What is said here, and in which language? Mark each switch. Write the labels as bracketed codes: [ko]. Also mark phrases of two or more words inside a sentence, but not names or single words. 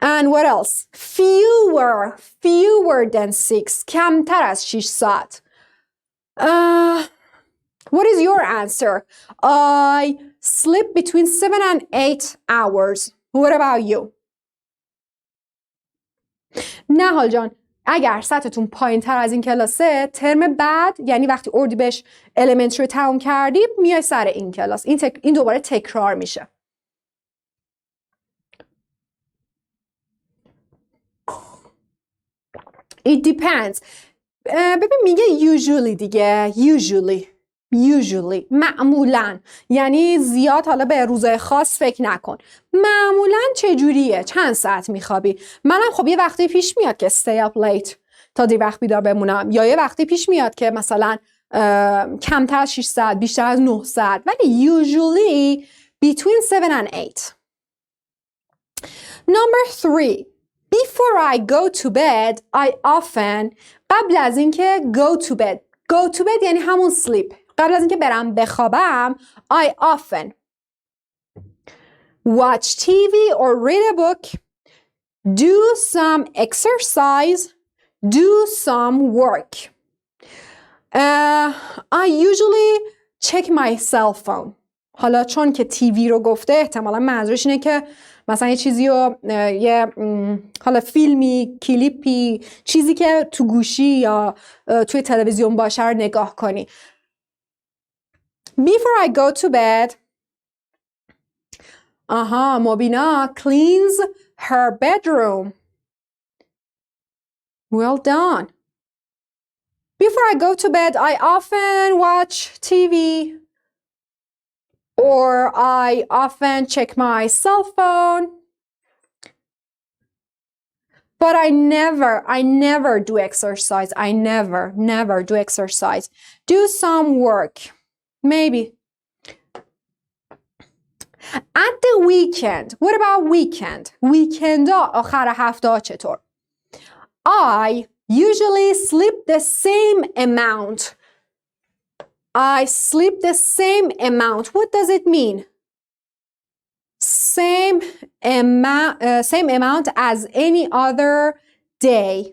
[en] And what else? Fewer than 6. [fa] کمتر از 6 ساعت. [en] What is your answer? I sleep between 7 and 8 hours. What about you? [fa] نهال جان، اگر سطحتون پایین تر از این کلاسه، ترم بعد یعنی وقتی اردیبهشت elementary رو تموم کردی میای سر این کلاس. این دوباره تکرار میشه. [en] It depends. [fa] ببین میگه usually دیگه. usually معمولاً، یعنی زیاد حالا به روزهای خاص فکر نکن. معمولاً چجوریه؟ چند ساعت میخوابی؟ منم خب یه وقتی پیش میاد که [en] stay up late [fa] تا دیر وقت بیدار بمونم، یا یه وقتی پیش میاد که مثلا کمتر از 6 ساعت، بیشتر از 9 ساعت، ولی [en] usually between 7 and 8. Number 3. Before I go to bed, I often [fa] قبل از اینکه [en] go to bed یعنی همون sleep. [fa] قبل از اینکه برم بخوابم [en] I often watch TV or read a book, do some exercise, do some work. I usually check my cell phone. [fa] حالا چون که تیوی رو گفته احتمالا منظورش اینه که مثلا یه چیزی رو حالا فیلمی، کلیپی، چیزی که تو گوشی یا توی تلویزیون باشه رو نگاه کنی. [en] Before I go to bed, مبینا cleans her bedroom. Well done. Before I go to bed, I often watch TV. Or I often check my cell phone. But I never do exercise. I never do exercise. Do some work. Maybe. At the weekend. What about weekend? Weekend [fa] آخر هفته [en] چطور؟ I usually sleep the same amount. I sleep the same amount. What does it mean? Same amount as any other day.